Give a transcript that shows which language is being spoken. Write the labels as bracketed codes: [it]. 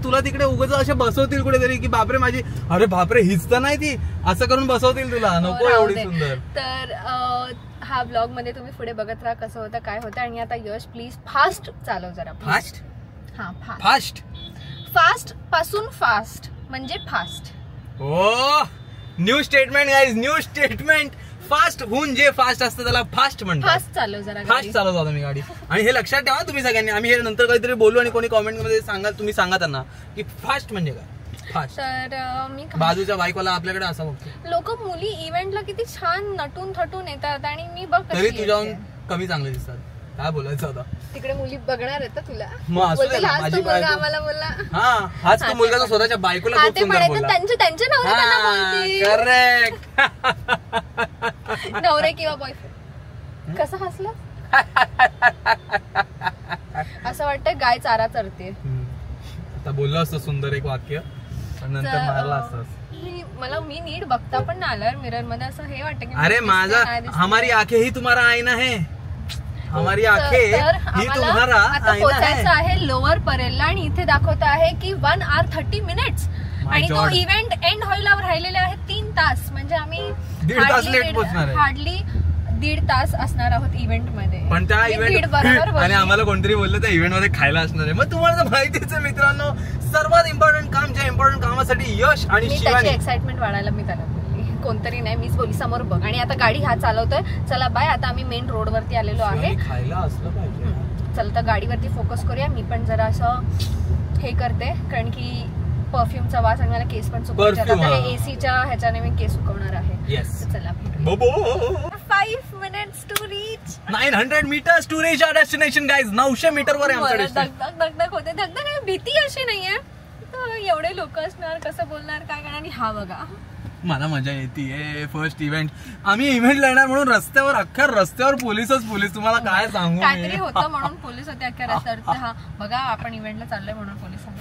[mr] तुला तिकडे उगाच असे बसवतील कुठेतरी की बापरे माझी, अरे बापरे हीच तर नाही ती, असं करून बसवतील तुला. नको एवढी सुंदर. तर हा ब्लॉग मध्ये तुम्ही पुढे बघत राहा कसं होतं काय होतं. आणि आता यश प्लीज फास्ट चालव जरा. फास्ट? हा, फास्ट पासून फास्ट म्हणजे फास्ट. [en] Oh, new statement guys, new statement. [mr] Fast होऊन जे फास्ट असतं त्याला फास्ट म्हणतात. फास्ट चालव जरा. फास्ट चालवतो आता मी गाडी. आणि हे लक्षात ठेवा तुम्ही सगळ्यांनी. आम्ही हे नंतर काहीतरी बोलू आणि कोणी कॉमेंट मध्ये सांगा, तुम्ही सांगा त्यांना की फास्ट म्हणजे काय. फास्ट. तर मी बाजूच्या बाईकवाला आपल्याकडे असं बघतो. लोक मुली इव्हेंटला किती छान नटून थटून येतात आणि मी बघ तरी तुझ्याहून कमी चांगले दिसतात. काय बोलायचं आता? तिकडे मुली बघणार आहेत तुला. आम्हाला बोलला हाच तो मुलगा तो स्वतःच्या बायकोला खूप सुंदर बोलला. त्यांचे करेक्ट. नवरे किंवा बॉयफ्रेंड. कसं हसलं? असं वाटतं गाय चारा चरते. आता बोललो असतो सुंदर एक वाक्य पण नंतर मारला असतास. मी नीट बघता पण ना आल्यावर मिरर मध्ये असं हे वाटतं की अरे माझा [hi] हमारी आंखें ही तुम्हारा आईना है, हमारी आंखें ही तुम्हारा आईना है. [mr] आहे लोअर परेलला आणि इथे दाखवत आहे की [en] 1 hour 30 minutes [mr] आणि तो इव्हेंट एंड व्हायला राहिलेले आहेत 3 तास. म्हणजे आम्ही 1.5 तास लेट पोहोचणार आहे. हार्डली 1.5 तास असणार आहोत इव्हेंट मध्ये. पण त्या इव्हेंट आणि आम्हाला कोणतरी बोललं त्या इव्हेंट मध्ये खायला असणार आहे. मग तुम्हाला तर माहितीच आहे मित्रांनो, सर्वात इम्पॉर्टंट काम ज्या इम्पॉर्टंट कामासाठी यश आणि शिवानी एक्साइटमेंट वाढायला मी त्याला बोलली, कोणतरी नाही मीच बोली समोर बघ. आणि आता गाडी हा चालवतोय. चला बाय, आता आम्ही मेन रोड वरती आलेलो आहे. खायला असलं पाहिजे. चल तर गाडीवरती फोकस करूया. मी पण जरा असं हे करते कारण की परफ्यूमचा वास आणि मला केस पण सुकवायचे. एसीच्या ह्याच्याने मी केस सुकवणार आहे. [en] चला 5 minutes to reach 900 meters to reach our destination guys. [mr] 900 metre वर आहे आमचं डेस्टिनेशन. धगधग होते. धगधग भीती अशी नाहीये. एवढे लोक असणार, कसं बोलणार, काय करणार. आणि हा बघा मला मजा येते. फर्स्ट इव्हेंट आम्ही इव्हेंटला येणार म्हणून रस्त्यावर अख्ख्या रस्त्यावर पोलीस. तुम्हाला काय सांगू, काहीतरी होतं म्हणून पोलीस होते अख्ख्या रस्त्यावर. हा बघा आपण इव्हेंटला चाललोय म्हणून पोलीस.